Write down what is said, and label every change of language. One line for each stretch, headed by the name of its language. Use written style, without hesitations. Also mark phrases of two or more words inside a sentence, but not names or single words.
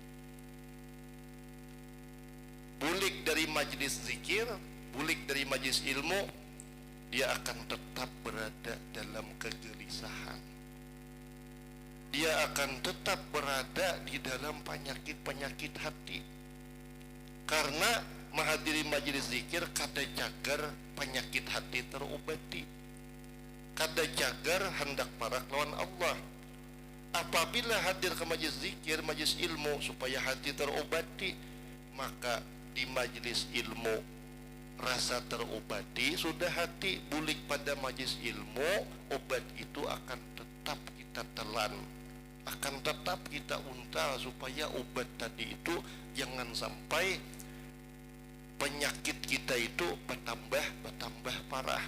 Indonesian: Bulik dari majelis zikir, bulik dari majelis ilmu, dia akan tetap berada dalam kegelisahan. Dia akan tetap berada di dalam penyakit-penyakit hati.
Banjar: Karena menghadiri majelis zikir kada cagar penyakit hati terobati, kada cagar hendak parak lawan Allah.
Indonesian: Apabila hadir ke majelis zikir, majelis ilmu supaya hati terobati, maka di majelis ilmu rasa terobati, sudah hati bulik pada majelis ilmu, obat itu akan tetap kita telan, akan tetap kita untal supaya obat tadi itu jangan sampai penyakit kita itu bertambah parah.